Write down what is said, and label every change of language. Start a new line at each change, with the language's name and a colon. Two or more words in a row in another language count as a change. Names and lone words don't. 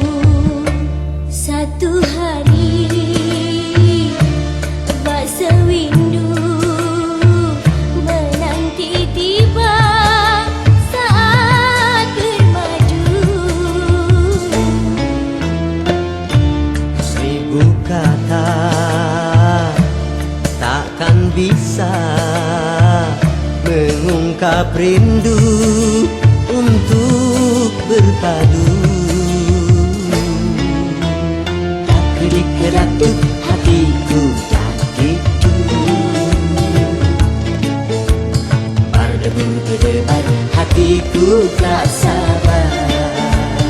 Indonesian: Satu hari bak sewindu menanti tiba saat bermadu. Seribu kata takkan bisa mengungkap rindu untuk berpadu. Tak kedik-kedaktuk hatiku tak gitu, berdebur berdebar hatiku tak sabar.